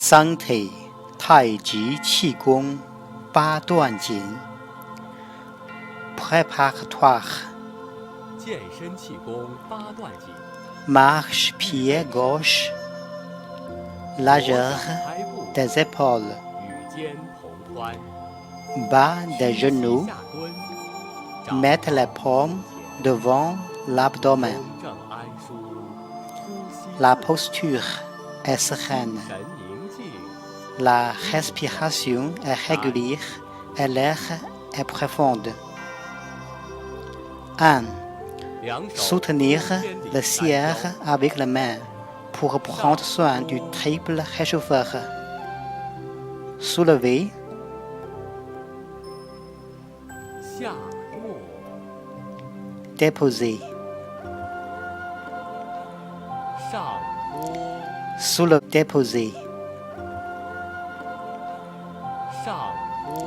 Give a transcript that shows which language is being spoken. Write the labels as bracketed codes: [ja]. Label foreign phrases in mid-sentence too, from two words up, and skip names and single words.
[zh] 三腿太极气功八段锦 préparatoire 健身气功八段锦 [fr] marche pied gauche [zh] 左 [fr] largeur [zh] 脚开步 [fr] des épaules [zh] 与肩同宽 [fr] bas des [zh] 屈膝 [fr] genoux [zh] 下蹲掌 [fr] mettre les [zh] 靠 [fr] paumes [zh] 胸前 [fr] devant l'abdomen [zh] 中正安舒呼吸 [fr] la [zh] 自然 [fr] posture est [zh] 心 [fr] sereine [zh] 神宁静 [fr] la respiration est régulière et l'air est profonde 1. [zh] 两手 [fr] Soutenir [zh] 中间地 [fr] le [zh] 拦 [fr] cierre [zh] 腰 [fr] avec les mains pour prendre soin du triple réchauffeur. Soulever, [zh] 下落 [fr] déposer, [zh] 上托 [fr] déposer, [zh] 上托